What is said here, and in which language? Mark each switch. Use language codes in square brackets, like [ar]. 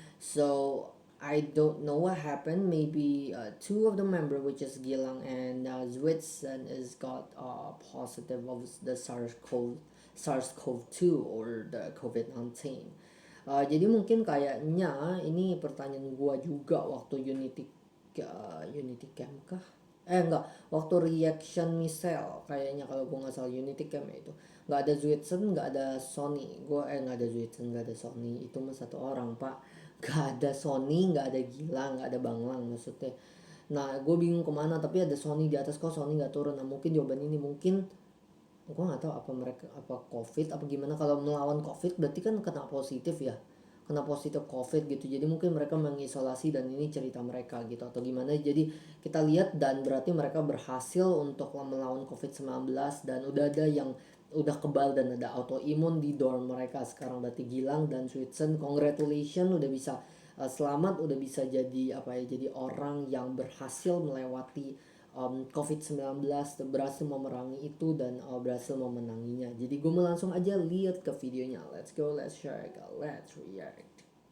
[en] So I don't know what happened. Maybe two of the member, which is Gilang and Zwitsen, is got positive of the SARS-CoV-2 or the COVID-19. [id] Jadi mungkin kayaknya ini pertanyaan gua juga waktu Unity Camp kah? Enggak, waktu reaction Michelle kayaknya, kalau gue nggak salah Unity Camp ya itu. Nggak ada Zuidson, nggak ada Sony. Nggak ada Zuidson, nggak ada Sony. Itu mah satu orang, Pak. Nggak ada Sony, nggak ada Gilang, nggak ada Banglang maksudnya. Nah, gue bingung kemana, tapi ada Sony di atas, kok Sony nggak turun. Nah, mungkin jawaban ini mungkin gue nggak tahu apa mereka apa COVID apa gimana. Kalau melawan COVID berarti kan kena positif ya, kena positif COVID gitu. Jadi mungkin mereka mengisolasi dan ini cerita mereka gitu atau gimana. Jadi kita lihat, dan berarti mereka berhasil untuk melawan COVID-19 dan udah ada yang udah kebal dan ada autoimun di dorm mereka sekarang. Berarti Gilang dan Switzen, congratulations, udah bisa selamat, udah bisa jadi apa ya, jadi orang yang berhasil melewati COVID-19, berhasil memerangi itu dan berhasil memenanginya. Jadi gue mau langsung aja lihat ke videonya. [en] Let's go, let's share, let's react.